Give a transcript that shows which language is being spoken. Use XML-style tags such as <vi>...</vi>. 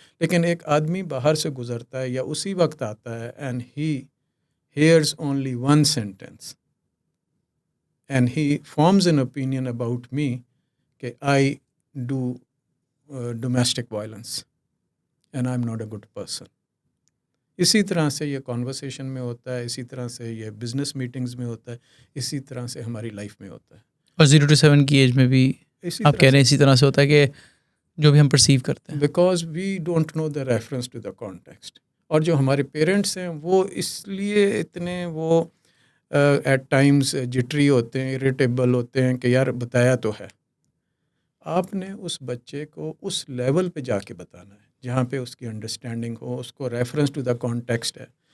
<ur>لیکن ایک آدمی باہر سے گزرتا ہے یا اسی وقت آتا ہے</ur> <en>And he hears only one sentence and he forms an opinion about me کہ I do domestic violence and I am not a good person.</en> <ur>اسی طرح سے یہ کانورسیشن میں ہوتا ہے، اسی طرح سے یہ بزنس میٹنگز میں ہوتا ہے، اسی طرح سے ہماری لائف میں ہوتا ہے. اور 0 to 7 کی ایج میں بھی آپ کہہ رہے ہیں اسی طرح سے ہوتا ہے کہ جو بھی ہم پرسیو کرتے ہیں،</ur> <en>Because we don't know the reference to the context.</en> <ur>اور جو ہمارے پیرنٹس ہیں وہ اس لیے اتنے وہ</ur> <en>at times</en> <ur>جٹری ہوتے ہیں، اریٹیبل ہوتے ہیں کہ یار بتایا تو ہے. آپ نے اس بچے کو اس لیول پہ جا کے بتانا ہے جہاں پہ اس کی انڈرسٹینڈنگ ہو، اس کو</ur> <en>reference to the context</en> <ur>ہے.</ur>